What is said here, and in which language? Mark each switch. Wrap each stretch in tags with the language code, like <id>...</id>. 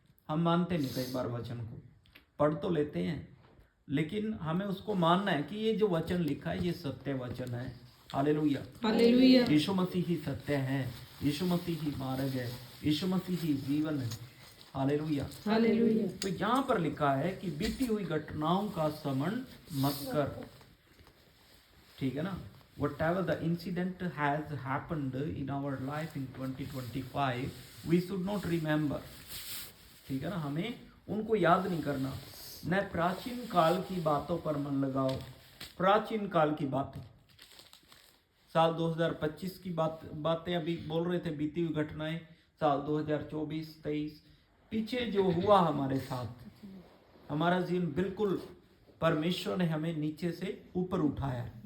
<hi>हम मानते नहीं कई बार वचन को, पढ़ तो लेते हैं, लेकिन हमें उसको मानना है कि ये जो वचन लिखा है ये सत्य वचन है। हालेलुया। हालेलुया। यीशु मसीह ही सत्य है, यीशु मसीह ही मार्ग है, यीशु मसीह ही जीवन है। हालेलुया। हालेलुया। तो यहाँ पर लिखा है कि बीती हुई घटनाओं का स्मरण मत कर, ठीक है ना।</hi> <en>Whatever the incident has happened in our life in 2025, we should not remember,</en> <hi>ठीक है ना, हमें उनको याद नहीं करना। न प्राचीन काल की बातों पर मन लगाओ। प्राचीन काल की बातें, साल 2025 की बातें अभी बोल रहे थे, बीती हुई घटनाएं, साल 2024-23 पीछे जो हुआ हमारे साथ, हमारा जीवन बिल्कुल परमेश्वर ने हमें नीचे से ऊपर उठाया।</hi>